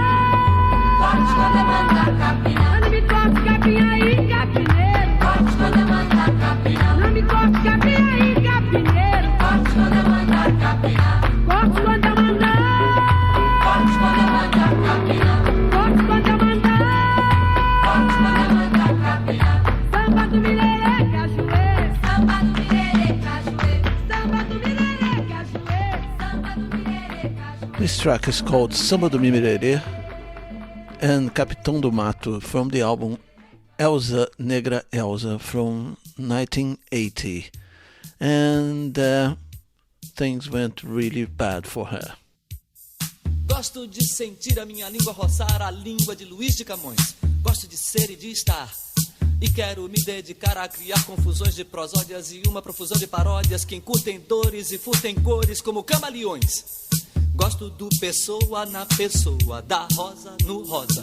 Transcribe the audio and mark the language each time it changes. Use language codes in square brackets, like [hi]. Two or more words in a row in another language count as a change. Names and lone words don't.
[pt] Corte quando eu mandar capinar. Olha, me corte capim aí, capineiro. Corte quando eu mandar capinar. Olha, me corte capim aí, capineiro. Corte quando eu mandar capinar. Corte quando eu mandar. Corte quando eu mandar capinar. Corte quando eu mandar. Corte quando eu mandar capinar. Samba do mirerê, cajuê. Samba do mirerê, cajuê. Samba do mirerê, cajuê. Samba do mirerê, cajuê. [en] This track is called Samba do Mimirerê and Capitão do Mato from the album Elza Negra Elza from 1980. And things went really bad for her. [pt] Gosto de sentir a minha língua roçar a língua de Luís de Camões. Gosto de ser e de estar. E quero me dedicar a criar confusões de prosódias e uma profusão de paródias que encurtem dores e furtem cores como camaleões. Gosto do pessoa na pessoa, da rosa no rosa.